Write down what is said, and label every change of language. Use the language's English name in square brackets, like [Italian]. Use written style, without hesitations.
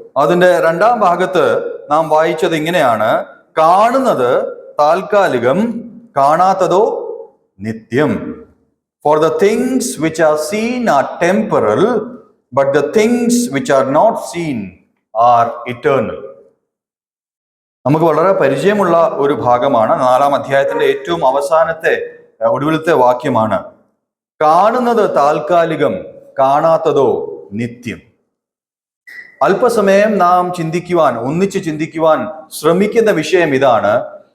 [Malayalam] അതിന്റെ 2-ാം ഭാഗത്ത് നാം വായിച്ചത് ഇങ്ങനെയാണ്: കാണുന്നത് താൽക്കാലികം, കാണാത്തതോ നിത്യം. [English] For the things which are seen are temporal, but the things which are not seen are eternal. [Malayalam] നമുക്ക് വളരെ പരിചയമുള്ള ഒരു ഭാഗമാണ്. 4-ാം അധ്യായത്തിന്റെ ഏറ്റവും അവസാനത്തെ ഒടുവിലത്തെ വാക്യമാണ്: കാണുന്നത് താൽക്കാലികം, കാണാത്തതോ നിത്യം. അല്പസമയം നാം ഒന്നിച്ച് ചിന്തിക്കുവാൻ ശ്രമിക്കുന്ന വിഷയം ഇതാണ്.